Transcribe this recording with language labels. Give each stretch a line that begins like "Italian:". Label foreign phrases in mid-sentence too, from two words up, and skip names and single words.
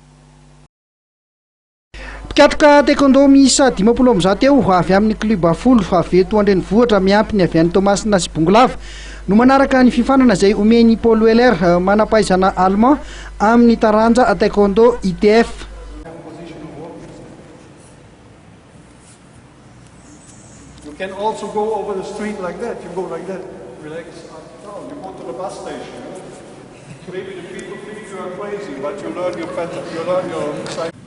Malagasy: Mpikatroka Taekwondo miisa 50 eo avy amin'ny kluba folo avy eto andrenivohitra miampy ny avy any Tomasina sy Bongolava no manaraka ny fifanana izay omeny Paul Weiler manam-pahaizana allemand amin'ny taranja Taekwondo ITF.
English: You can also go over the street like that. You go like that, relax. No, you go to the bus station. Maybe the people think you are crazy, but you learn your pattern. You learn your side.